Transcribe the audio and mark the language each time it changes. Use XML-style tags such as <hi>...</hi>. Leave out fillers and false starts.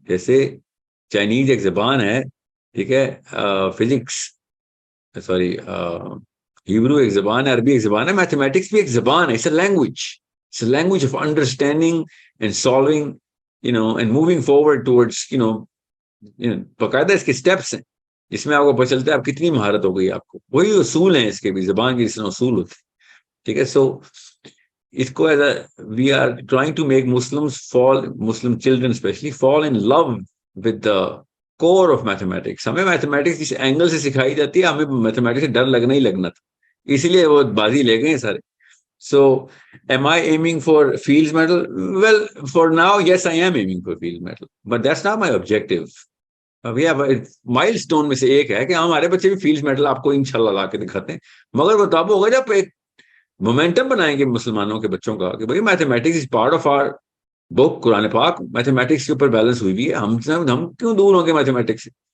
<ur>جیسے چائنیز ایک زبان ہے, ٹھیک ہے, فزکس سوری ہیبرو ایک زبان ہے, عربی ایک زبان ہے, میتھمیٹکس بھی ایک زبان ہے.</ur> <en>it's a language, it's a language of understanding and solving, and moving forward towards,</en> <ur>باقاعدہ اس کے اسٹیپس ہیں جس میں آپ کو پتہ چلتا ہے آپ کتنی مہارت ہو گئی آپ کو. وہی اصول ہیں اس کے بھی, زبان کے جس طرح اصول ہوتے ہیں, ٹھیک ہے.</ur> <en>سو اس کو as a we are trying to make Muslim children especially fall in love with the core of mathematics.</en> <ur>ہمیں میتھمیٹکس اس اینگل سے سکھائی جاتی ہے, ہمیں میتھمیٹکس سے ڈر لگنا ہی لگنا تھا, اسی لیے وہ بازی لے گئے سارے.</ur> <en>So, am I aiming for Fields Medal? Well, for now, yes, I am aiming for Fields Medal, but that's not my objective. We have a milestone</en> <ur>میں سے ایک ہے کہ ہمارے بچے بھی فیلڈ میڈل آپ کو انشاءاللہ لا کے دکھاتے ہیں, مگر وہ تب ہوگا جب ایک مومنٹم بنائیں گے مسلمانوں کے بچوں کا کہ بھائی</ur> <en>Mathematics is part of our book.</en> <ur>قرآن پاک میتھمیٹکس کے اوپر بیلنس ہوئی بھی ہے, ہم کیوں دور ہوں گے میتھمیٹکس سے.</ur>